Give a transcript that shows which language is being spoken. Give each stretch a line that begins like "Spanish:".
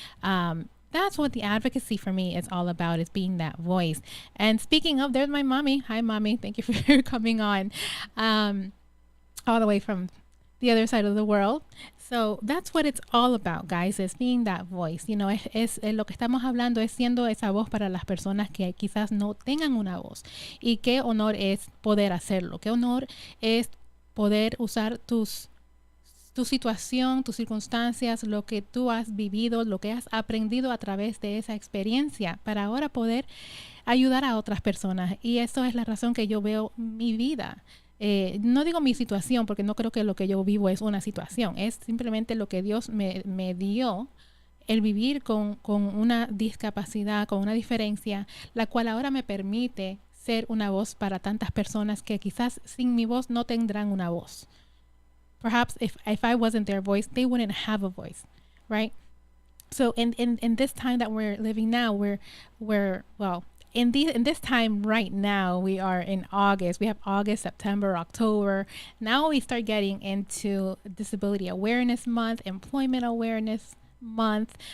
English: That's what the advocacy for me is all about, is being that voice. And speaking of, there's my mommy. Hi, mommy. Thank you for coming on all the way from the other side of the world. So that's what it's all about, guys, is being that voice.
Spanish: Es lo que estamos hablando, es siendo esa voz para las personas que quizás no tengan una voz. Y qué honor es poder hacerlo. Qué honor es poder usar tu situación, tus circunstancias, lo que tú has vivido, lo que has aprendido a través de esa experiencia, para ahora poder ayudar a otras personas. Y eso es la razón que yo veo mi vida. No digo mi situación, porque no creo que lo que yo vivo es una situación. Es simplemente lo que Dios me dio, el vivir con una discapacidad, con una diferencia, la cual ahora me permite ser una voz para tantas personas que quizás sin mi voz no tendrán una voz.
English: perhaps if I wasn't their voice, they wouldn't have a voice, right? So in this time that we're living now, we're well, in this time right now, we are in August. We have August, September, October. Now we start getting into Disability Awareness Month, Employment Awareness Month.